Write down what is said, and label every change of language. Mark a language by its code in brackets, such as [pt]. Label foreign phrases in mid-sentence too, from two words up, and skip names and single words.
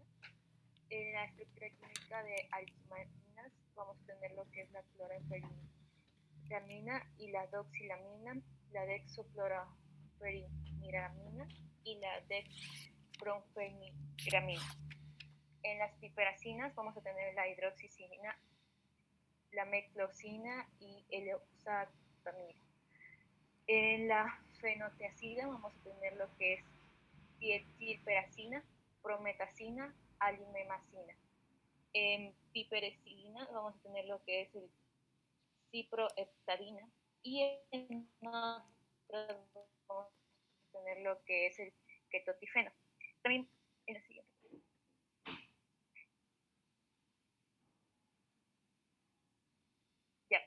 [es] En la estructura química de alquimaminas, vamos a tener lo que es la clorafeniramina y la doxilamina, la dexofluoroferiniramina y la dexbromfeniramina. En las piperacinas vamos a tener la hidroxicina, la meclocina y el oxatamina. En la fenotiazida vamos a tener lo que es dietilperacina, prometacina, alimemacina. En piperecina vamos a tener lo que es el ciproheptadina y en otras vamos a tener lo que es el ketotifeno. También en la siguiente. Ya.